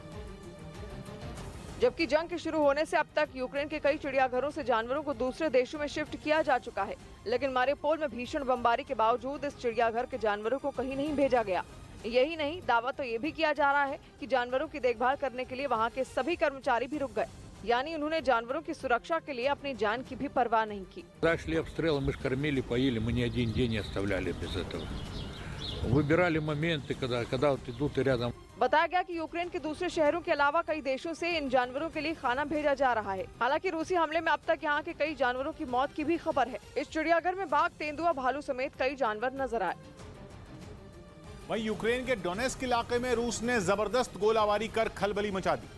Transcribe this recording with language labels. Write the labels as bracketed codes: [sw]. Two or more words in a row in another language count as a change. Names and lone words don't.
[hi] जबकि जंग के शुरू होने से अब तक यूक्रेन के कई चिड़ियाघरों से जानवरों को दूसरे देशों में शिफ्ट किया जा चुका है, लेकिन मारिउपोल में भीषण बमबारी के बावजूद इस चिड़ियाघर के जानवरों को कहीं नहीं भेजा गया। यही नहीं, दावा तो ये भी किया जा रहा है कि जानवरों की देखभाल करने के लिए वहाँ के सभी कर्मचारी भी रुक गए, यानी उन्होंने जानवरों की सुरक्षा के लिए अपनी जान की भी परवाह नहीं की। [ru] Шли обстрелы, мы ж кормили, поили, мы ни один день не оставляли без этого. Выбирали моменты, когда вот идут и рядом. [hi] बताया गया कि यूक्रेन के दूसरे शहरों के अलावा कई देशों से इन जानवरों के लिए खाना भेजा जा रहा है। हालांकि रूसी हमले में अब तक यहाँ के कई जानवरों की मौत की भी खबर है। इस चिड़ियाघर में बाघ, तेंदुआ, भालू समेत कई जानवर नजर आए। वहीं यूक्रेन के डोनेस्क इलाके में रूस ने जबरदस्त गोलाबारी कर खलबली मचा दी।